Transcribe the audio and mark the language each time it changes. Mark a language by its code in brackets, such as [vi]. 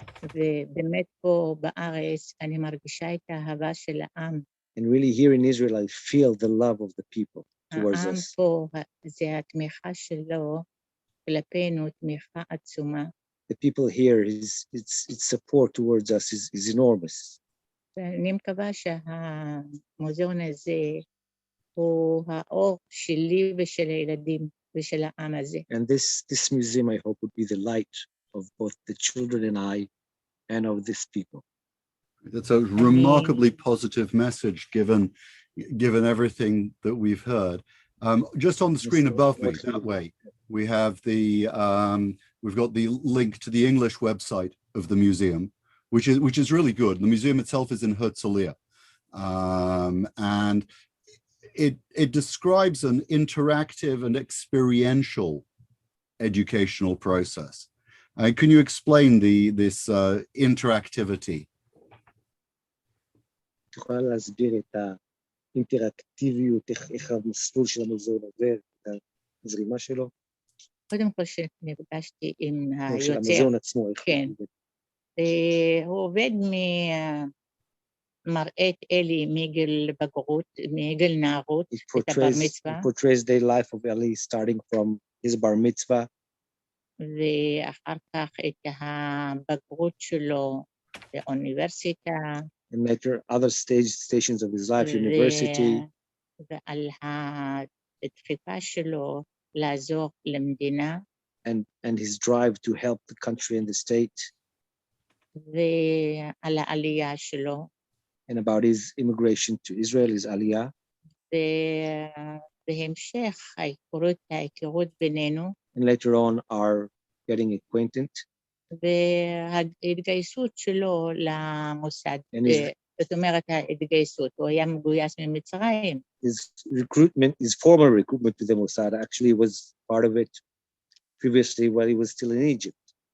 [he] ובאמת פה בארץ אני מרגישה את האהבה של העם. [en] And really here in Israel I feel the love of the people towards [he] העם [en] us. [he] פה, זה התמיכה שלו כלפינו, תמיכה עצומה. [en] The people here, its support towards us is enormous. [he] ואני מקווה שהמוזיאון הזה הוא האור שלי ושל הילדים ושל העם הזה. [en] And this museum, I hope, would be the light of both the children and I, and of this people. That's a remarkably positive message, given everything that we've heard. Just on the screen above me, that way, we have we've got the link to the English website of the museum, which is really good. The museum itself is in Herzliya, and it describes an interactive and experiential educational process. Can you explain this interactivity? [he] תוכל להסביר את האינטראקטיביות, איך המסלול של המוזיאון עובר, את הזרימה שלו? קודם כל שנפגשתי עם היוצר. של המוזיאון עצמו. כן. הוא עובד מראה את אלי מגיל בגרות, מגיל נערות, את הבר מצווה. [en] It portrays the life of Eli starting from his bar mitzvah. [he] ואחר כך את הבגרות שלו באוניברסיטה. [en] And later other stations of his life, university. [he] ועל הדחיפה שלו לעזור למדינה. [en] And his drive to help the country and the state. [he] ועל העלייה שלו, [en] and about his immigration to Israel, his aliyah. [he] ובהמשך ההיכרות בינינו, [en] And later on, our getting acquainted. [he] וההתגייסות שלו למוסד. [en] And [he] זאת אומרת, ההתגייסות, הוא היה מגויס ממצרים. [en] his formal recruitment to the Mossad actually was part of it previously while he was still in Egypt.